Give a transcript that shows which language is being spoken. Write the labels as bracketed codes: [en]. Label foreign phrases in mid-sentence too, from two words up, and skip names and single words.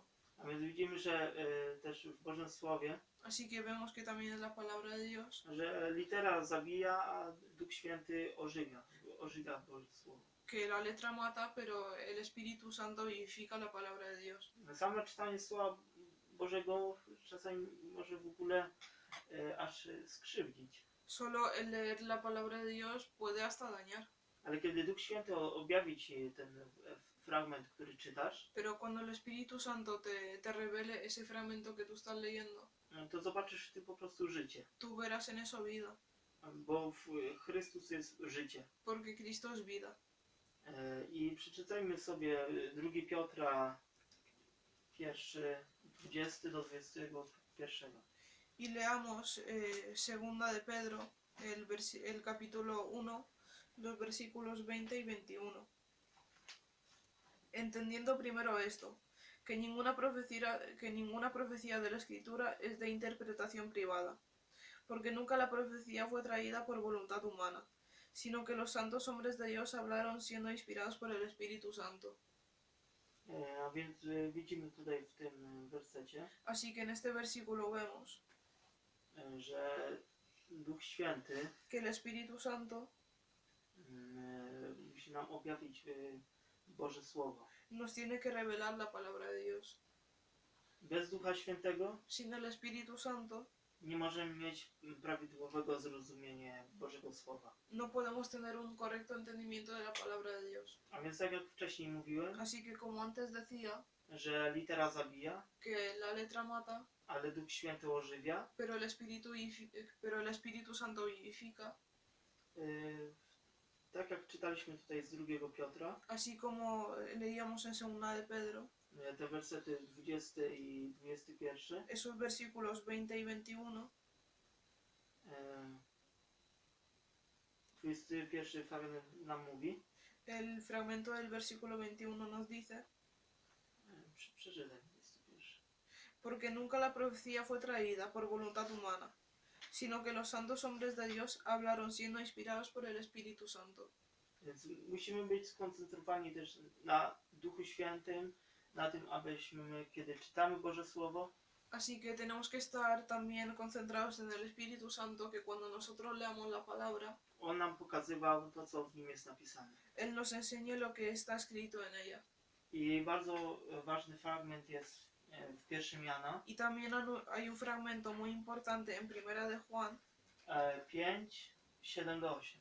[pl] A więc widzimy, że też w Bożym Słowie, [es] Así que vemos que también es la palabra de Dios, [pl] że litera zabija, a Duch Święty ożywia Boże Słowo. [es] que la letra mata, pero el Espíritu Santo vivifica la palabra de Dios. [pl] Samo czytanie Słowa Bożego czasami może w ogóle aż skrzywdzić. [es] Solo el leer la palabra de Dios puede hasta dañar. [pl] Ale kiedy Duch Święty objawi Ci ten fragment, który czytasz, [es] Pero cuando el Espíritu Santo te revele ese fragmento que tú estás leyendo, [pl] to zobaczysz w tym po prostu życie. [es] tú verás en eso vida, [pl] Bo Chrystus jest życie. [es] porque Cristo es vida. [pl] I przeczytajmy sobie 2 Piotra 1, 20 do 21. [es] Y leamos segunda de Pedro, el capítulo 1, los versículos 20 y 21. Entendiendo primero esto, que ninguna profecía de la Escritura es de interpretación privada, porque nunca la profecía fue traída por voluntad humana, sino que los santos hombres de Dios hablaron siendo inspirados por el Espíritu Santo. [pl] A więc widzimy tutaj w tym wersecie, [es] Así que en este versículo vemos [pl] że Duch Święty [es] que el Espíritu Santo [pl] musi nam objawić Boże Słowo. [es] nos tiene que revelar la palabra de Dios. [pl] Bez Ducha Świętego [es] Sin el Espíritu Santo [pl] nie możemy mieć prawidłowego zrozumienia Bożego Słowa. [es] no podemos tener un correcto entendimiento de la palabra de Dios. [pl] A więc tak jak wcześniej mówiłem, [es] Así que como antes decía, [pl] że litera zabija, [es] que la letra mata, [pl] ale Duch Święty ożywia, [es] pero el Espíritu Santo vivifica, [pl] tak jak czytaliśmy tutaj z 2 Piotra, [es] así como leíamos en segunda de Pedro, [pl] te wersety 20 i 21, [es] esos versículos 20 y 21, [pl] 21 fragment nam mówi, [es] el fragmento del versículo 21 nos dice, [pl] przeczytaj 21. [es] porque nunca la profecía fue traída por voluntad humana, sino que los santos hombres de Dios hablaron siendo inspirados por el Espíritu Santo. [pl] Więc musimy być skoncentrowani też na Duchu Świętym, na tym, abyśmy, kiedy czytamy Boże Słowo, [es] Así que tenemos que estar también concentrados en el Espíritu Santo, que cuando nosotros leamos la palabra, [pl] On nam pokazywał to, co w nim jest napisane. [es] Él nos enseñe lo que está escrito en ella. [pl] I bardzo ważny fragment jest w 1 Jana [es] Y también hay un fragmento muy importante en Primera de Juan, [pl] 5, 7 do 8.